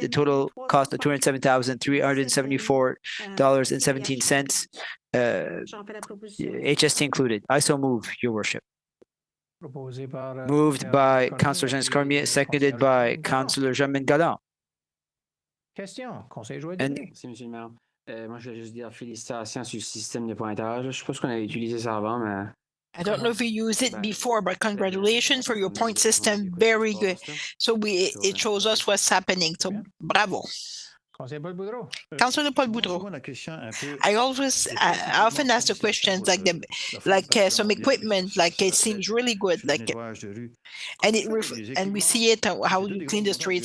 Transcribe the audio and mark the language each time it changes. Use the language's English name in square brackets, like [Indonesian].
[English] The total cost of $207,374.17, HST included. I so move, Your Worship. Moved by Councillor Jean Cormier, seconded by Councillor Jean-Min Galland. [French] Question, Conseil Joël. Merci, Monsieur le maire. Moi, je voulais juste dire félicitations sur le système de pointage. Je ne sais pas si on avait utilisé ça avant, mais... [English] I don't know if you used it before, but congratulations for your point system. Very good. So it shows us what's happening. So bravo. Councillor Paul Boudreau. I often ask the questions like some equipment, like it seems really good, like, and we see it how you clean the street.